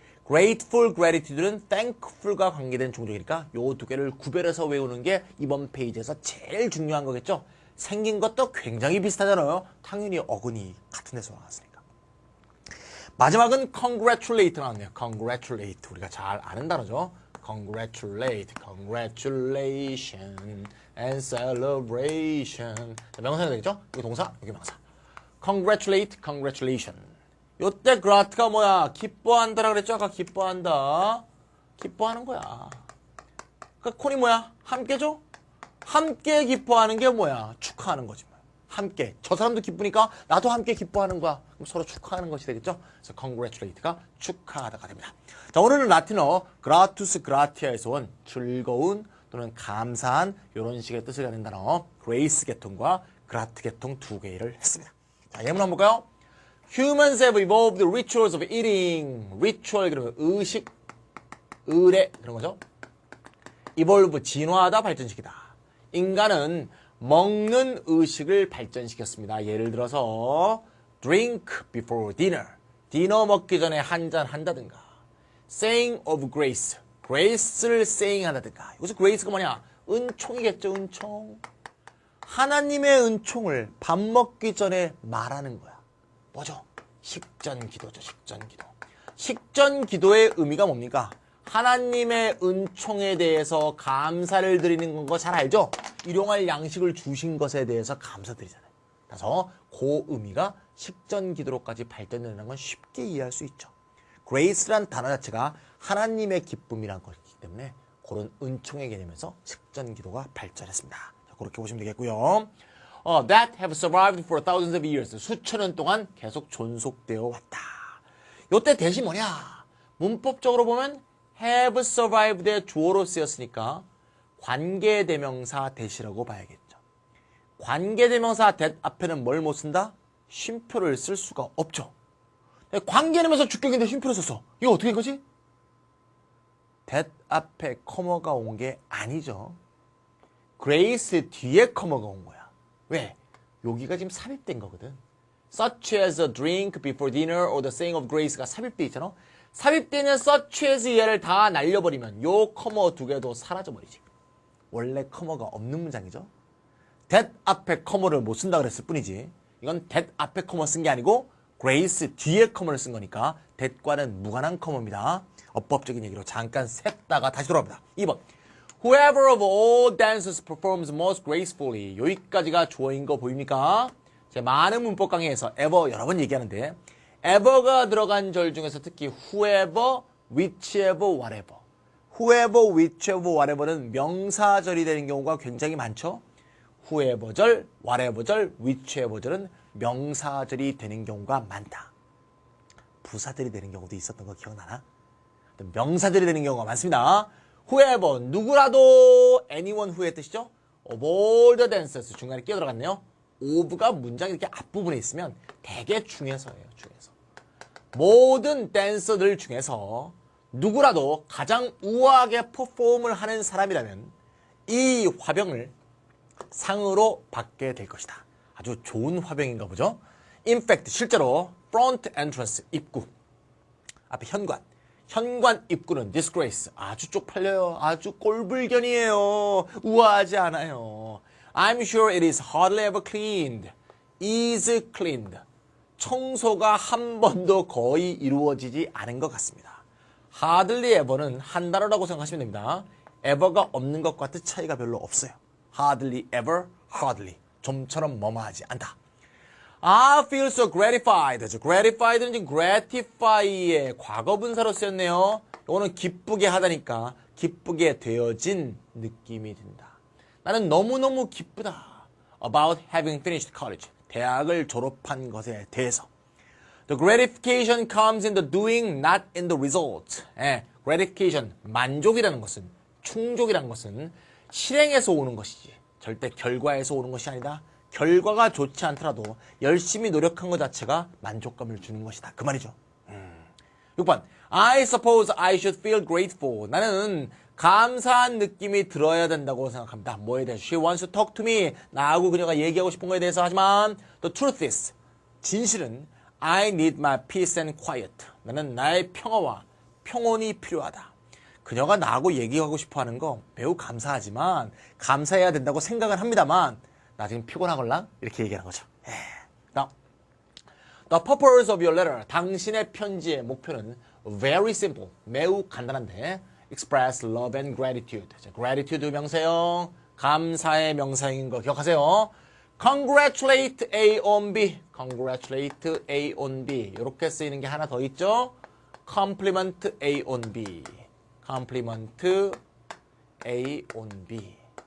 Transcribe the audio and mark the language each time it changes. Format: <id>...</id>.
<ko>grateful, gratitude는 thankful과 관계된 종족이니까 요 두 개를 구별해서 외우는 게 이번 페이지에서 제일 중요한 거겠죠. 생긴 것도 굉장히 비슷하잖아요. 당연히 어근이 같은 데서 나왔으니까. 마지막은 congratulate 나왔네요. congratulate. 우리가 잘 아는 단어죠.</ko> <en>congratulate, congratulation and celebration.</en> <ko>자, 명사가 되겠죠? 여기 동사, 여기 명사. congratulate, congratulation. 요때 grat가 뭐야? 기뻐한다라고 그랬죠? 아까 기뻐한다. 기뻐하는 거야. 그 콘이 뭐야? 함께죠? 함께 기뻐하는 게 뭐야? 축하하는 거지. 함께. 저 사람도 기쁘니까 나도 함께 기뻐하는 거야. 그럼 서로 축하하는 것이 되겠죠? 그래서 congratulate가 축하하다가 됩니다. 자, 오늘은 라틴어 gratus gratia에서 온 즐거운 또는 감사한 이런 식의 뜻을 가진 단어 grace 계통과 grat 계통 두 개를 했습니다. 자, 예문 한번 볼까요?</ko> <en>Humans have evolved rituals of eating.</en> <ko>ritual 그러면 의식, 의례 그런 거죠. evolve 진화하다, 발전시키다. 인간은 먹는 의식을 발전시켰습니다. 예를 들어서</ko> <en>drink before dinner.</en> <ko>디너 먹기 전에 한 잔 한다든가.</ko> <en>saying of grace.</en> <ko>grace를 saying 한다든가. 여기서 grace가 뭐냐? 은총이겠죠, 은총. 하나님의 은총을 밥 먹기 전에 말하는 거야. 뭐죠? 식전기도죠, 식전기도. 식전기도의 의미가 뭡니까? 하나님의 은총에 대해서 감사를 드리는 거 잘 알죠? 일용할 양식을 주신 것에 대해서 감사드리잖아요. 그래서 그 의미가 식전기도로까지 발전되는 건 쉽게 이해할 수 있죠. grace란 단어 자체가 하나님의 기쁨이란 것이기 때문에 그런 은총의 개념에서 식전기도가 발전했습니다. 자, 그렇게 보시면 되겠고요.</ko> <en>That have survived for thousands of years.</en> <ko>수천 년 동안 계속 존속되어 왔다. 요때 대시 뭐냐? 문법적으로 보면 have survived의 주어로 쓰였으니까 관계대명사 that이라고 봐야겠죠. 관계대명사 that 앞에는 뭘 못 쓴다? 쉼표를 쓸 수가 없죠. 관계되면서 주격인데 쉼표를 썼어. 이거 어떻게 된 거지? that 앞에 커머가 온 게 아니죠. grace 뒤에 커머가 온 거야. 왜? 여기가 지금 삽입된 거거든.</ko> <en>such as a drink before dinner or the saying of grace</en> <ko>가 삽입돼 있잖아. 삽입되는 such as 얘를 다 날려버리면 요 커머 두 개도 사라져버리지. 원래 커머가 없는 문장이죠. that 앞에 커머를 못 쓴다 그랬을 뿐이지. 이건 that 앞에 커머 쓴 게 아니고 grace 뒤에 커머를 쓴 거니까 that과는 무관한 커머입니다. 어법적인 얘기로 잠깐 샜다가 다시 돌아옵니다. 2번.</ko> <en>Whoever of all dancers performs most gracefully.</en> <ko>여기까지가 주어인 거 보입니까? 제 많은 문법 강의에서 ever 여러 번 얘기하는데 ever가 들어간 절 중에서 특히 whoever, whichever, whatever. whoever, whichever, whatever는 명사절이 되는 경우가 굉장히 많죠. whoever절, whatever절, whichever절은 명사절이 되는 경우가 많다. 부사절이 되는 경우도 있었던 거 기억나나? 명사절이 되는 경우가 많습니다. whoever, 누구라도</ko> <en>anyone who</en> <ko>의 뜻이죠.</ko> <en>of all the dancers,</en> <ko>중간에 끼어 들어갔네요. of가 문장이 이렇게 앞부분에 있으면 되게 중에서예요. 중에서. 모든 댄서들 중에서 누구라도 가장 우아하게 퍼폼을 하는 사람이라면 이 화병을 상으로 받게 될 것이다. 아주 좋은 화병인가 보죠.</ko> <en>In fact,</en> <ko>실제로</ko> <en>front entrance,</en> <ko>입구. 앞에 현관. 현관 입구는 disgrace. 아주 쪽팔려요. 아주 꼴불견이에요. 우아하지 않아요.</ko> <en>I'm sure it is hardly ever cleaned. is cleaned.</en> <ko>청소가 한 번도 거의 이루어지지 않은 것 같습니다. hardly ever는 한 단어라고 생각하시면 됩니다. ever가 없는 것과 뜻 차이가 별로 없어요. hardly ever, hardly. 좀처럼 뭐뭐하지 않다.</ko> <en>I feel so gratified.</en> <ko>gratified는 지금 gratify의 과거분사로 쓰였네요. 이거는 기쁘게 하다니까 기쁘게 되어진 느낌이 든다. 나는 너무너무 기쁘다.</ko> <en>About having finished college.</en> <ko>대학을 졸업한 것에 대해서.</ko> <en>The gratification comes in the doing, not in the result.</en> <ko>gratification, 만족이라는 것은, 충족이라는 것은 실행에서 오는 것이지. 절대 결과에서 오는 것이 아니다. 결과가 좋지 않더라도 열심히 노력한 것 자체가 만족감을 주는 것이다. 그 말이죠. 6번. I suppose I should feel grateful. 나는 감사한 느낌이 들어야 된다고 생각합니다. 뭐에 대해서?</ko> <en>She wants to talk to me.</en> <ko>나하고 그녀가 얘기하고 싶은 거에 대해서. 하지만</ko> <en>the truth is,</en> <ko>진실은</ko> <en>I need my peace and quiet.</en> <ko>나는 나의 평화와 평온이 필요하다. 그녀가 나하고 얘기하고 싶어하는 거 매우 감사하지만 감사해야 된다고 생각은 합니다만 나 지금 피곤하걸랑 이렇게 얘기하는 거죠.</ko> <en>The purpose of your letter.</en> <ko>당신의 편지의 목표는</ko> <en>very simple.</en> <ko>매우 간단한데</ko> <en>express love and gratitude.</en> <ko>자, gratitude 명사형, 감사의 명사형인 거 기억하세요.</ko> <en>Congratulate A on B. Congratulate A on B.</en> <ko>이렇게 쓰이는 게 하나 더 있죠.</ko> <en>Compliment A on B. Compliment A on B.</en>